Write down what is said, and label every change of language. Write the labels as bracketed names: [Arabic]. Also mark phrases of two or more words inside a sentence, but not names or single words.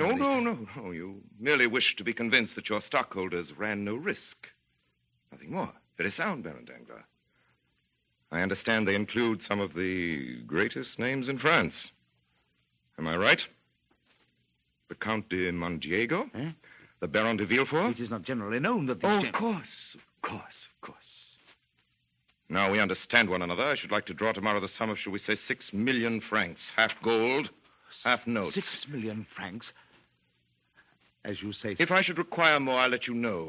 [English] No. You merely wish to be convinced that your stockholders ran no risk. Nothing more. Very sound, Baron Danglars. I understand they include some of the greatest names in France. Am I right? The Count de Mondiego? Eh? The Baron de Villefort? It is not generally known that... Of course. Now we understand one another. I should like to draw tomorrow the sum of, shall we say, 6 million francs. Half gold, half notes. 6 million francs? As you say... If I should require more, I'll let you know.